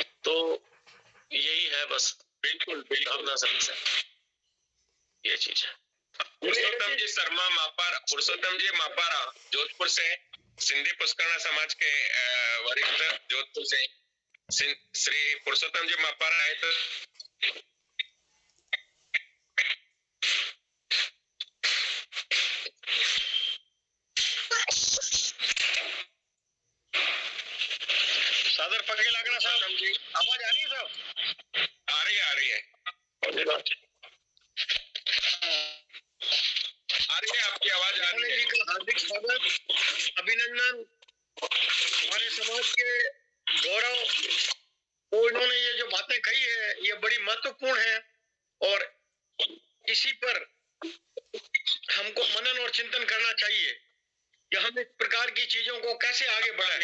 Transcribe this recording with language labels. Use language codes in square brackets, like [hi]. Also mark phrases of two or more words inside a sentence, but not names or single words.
[hi] तो यही है बस, बिल्कुल भावना सभी से ये चीज है। पुरुषोत्तम जी मापारा जोधपुर से, सिंधी पुष्करणा समाज के वरिष्ठ जोधपुर से श्री पुरुषोत्तम जी मापारा है। तो सादर [mwr] पगे लागना [hi] साहब जी, आवाज आ रही है साहब? आ रही है आ रही है आपकी आवाज आ रही है। जी का हार्दिक स्वागत, अभिनंदन। हमारे समाज के गौरव को इन्होंने ये जो बातें कही है ये बड़ी महत्वपूर्ण है, और इसी पर हमको मनन और चिंतन करना चाहिए कि हम इस प्रकार की चीजों को कैसे आगे बढ़ाएं।